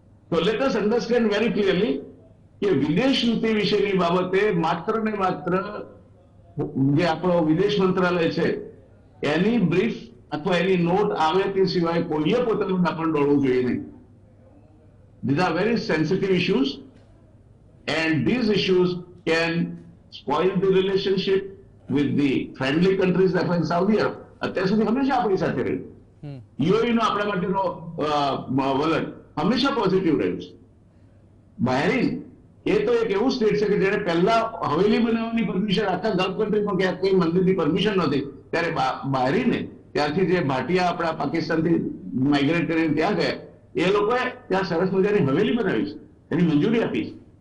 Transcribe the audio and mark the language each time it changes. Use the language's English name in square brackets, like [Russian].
[Gujarati] તો [English] let us understand very clearly [Gujarati] કે વિદેશ નીતિ વિશેની બાબતે માત્ર ને માત્ર જે આપણો વિદેશ મંત્રાલય છે એની બ્રીફ અથવા એની નોટ આવે તે સિવાય કોઈએ પોતાનું દાપણ દોડવું જોઈએ નહીં. [English] These are very sensitive issues and these issues can spoil the relationship with the friendly countries like Saudi Arab. [Gujarati] અત્યાર સુધી હંમેશા આપણી સાથે રહ્યું. યુએઈ નો આપણા માટેનો વલણ હંમેશા પોઝિટિવ રહ્યું છે. બહેરીન એ તો એક એવું સ્ટેટ છે કે જેને પહેલા હવેલી બનાવવાની પરમિશન આખા ગલ્ફ કન્ટ્રીમાં ક્યાંક કોઈ મંદિરની પરમિશન નહોતી, ત્યારે બહેરીને ત્યારથી જે ભાટિયા આપણા પાકિસ્તાનથી માઇગ્રેટ કરીને ત્યાં ગયા એ લોકોએ ત્યાં સરસ મજાની હવેલી બનાવી છે, એની મંજૂરી આપી છે.